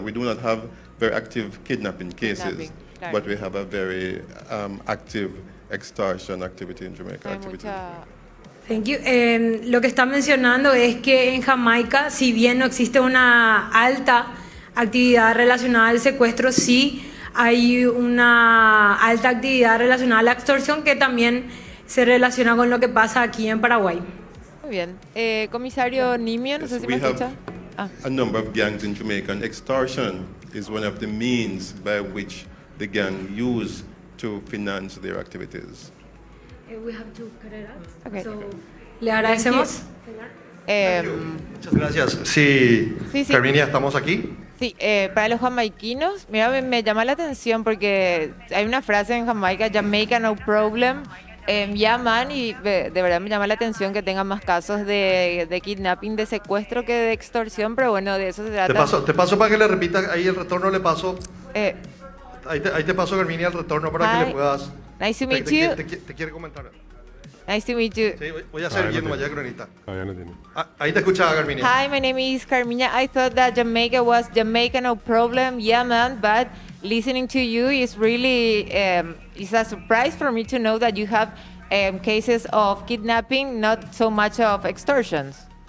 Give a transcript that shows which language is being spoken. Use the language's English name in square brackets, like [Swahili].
[English] We do not have very active kidnapping cases, but we have a very active extortion activity in Jamaica. Thank you. [Spanish] Lo que está mencionando es que en Jamaica, si bien no existe una alta actividad relacionada al secuestro, sí hay una alta actividad relacionada a la extorsión que también se relaciona con lo que pasa aquí en Paraguay. Muy bien. Comisario Nimio, no sé si me escucha. [English] A number of gangs in Jamaica, and extortion is one of the means by which the gang use to finance their activities. We have to cut it out. Okay. [Spanish] So, le agradecemos. Muchas gracias. Sí, Carminia, ¿estamos aquí? Sí, para los jamaiquinos, mira, me llama la atención porque hay una frase en Jamaica, [English] Jamaica no problem, [Spanish] llaman y de verdad me llama la atención que tengan más casos de kidnapping, de secuestro que de extorsión, pero bueno, de eso se trata. Te paso para que le repitas, ahí el retorno le paso. Ahí te paso, Carminia, el retorno para que le puedas. [English] Nice to meet you. [Spanish] Te quiere comentar. [English] Nice to meet you. [Spanish] Sí, voy a hacer bien, vaya cronista. Todavía no tiene. Ahí te escuchaba, Carminia. [English] Hi, my name is Carmiña. I thought that Jamaica was Jamaica, no problem. Yeah, man, but listening to you is really is a surprise for me to know that you have cases of kidnapping, not so much of extortions.